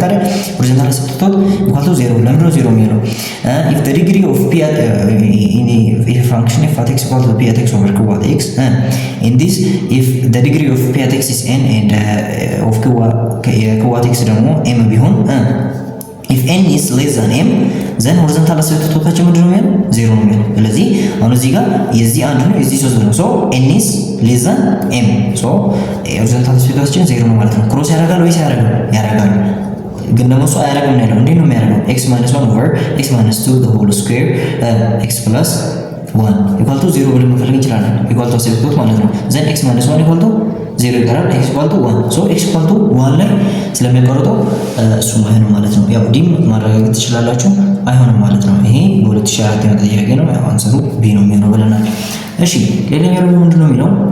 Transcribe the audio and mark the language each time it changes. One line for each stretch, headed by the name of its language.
Amharic: ታዲያ ሆሪዞንታል አሰፕቶት ኢኳል ቱ 0 ለምንድን ነው 0 የሚሆነው?
English: if the degree of p at in a function f at x equal to p at x over q at x in this if the degree of p at x is n and of q at x ደግሞ m ቢሆን if n is less than m then horizontal asymptotaችን
Amharic: ምንድን ነው የሚሆነው? 0 ነው የሚሆነው። ስለዚህ አሁን እዚህ ጋር የዚህ አንድ ነው የዚህ 3 ነው
English: so n is less than m so
Amharic: horizontal asymptotaችን 0 ነው ማለት ነው። ክሮስ ያደርጋል ወይስ ያደርጋል? ግን ደግሞ እሱ አያደርግም ነው ያለው። እንዴት ነው የሚያደርገው?
English: x minus 1 over x minus 2 the whole square x plus 1 equal to 0
Amharic: ብለን መፈለግ እንችላለን።
English: equal to asymptote ማለት ነው። then x minus 1 equal to 0 ይቀራል። x equal to 1 so x equal to 1
Amharic: ላይ ስለሚያቀርጠው እሱ ማለት ነው። ያው ዲም ማረጋገጥ ትችላላችሁ። አይሆንም ማለት ነው። ይሄ በ2004 የመጣ ጥያቄ ነው። ያው አንሰሩ ቢ ነው የሚሆነው ብለናል። እሺ ሌላኛው ደግሞ ምንድነው የሚለው